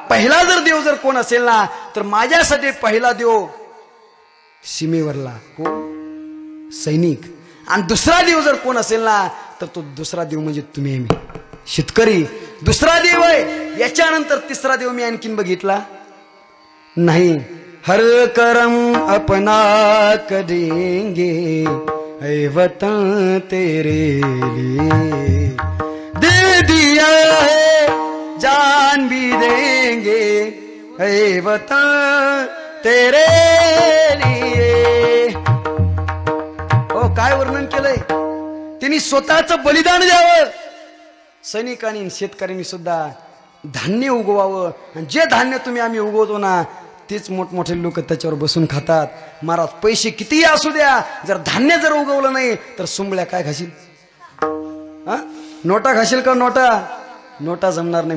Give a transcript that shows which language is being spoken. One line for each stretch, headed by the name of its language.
Marathi: पहिला जर देव जर कोण असेल ना, तर माझ्यासाठी पहिला देव सीमेवरला कोण? सैनिक. आणि दुसरा देव जर कोण असेल ना, तर तो दुसरा देव म्हणजे तुम्ही, मी शेतकरी. दुसरा देव आहे. याच्यानंतर तिसरा देव मी आणखीन बघितला नाही.
Hindi: हर करम अपना करेंगे, है वतन तेरे लिए दे दिया है जान भी देंगे है वतन तेरे लिए.
Marathi: हो काय वर्णन केलंय त्यांनी स्वतःचं बलिदान द्यावं. सैनिकांनी आणि शेतकऱ्यांनी सुद्धा धान्य उगवावं आणि जे धान्य तुम्ही आम्ही उगवतो ना तेच मोठमोठे लोक त्याच्यावर बसून खातात. महाराज पैसे कितीही असू द्या जर धान्य जर उगवलं नाही तर सुंबळ्या काय खाशील? नोटा खाशील का? नोटा जमणार नाही.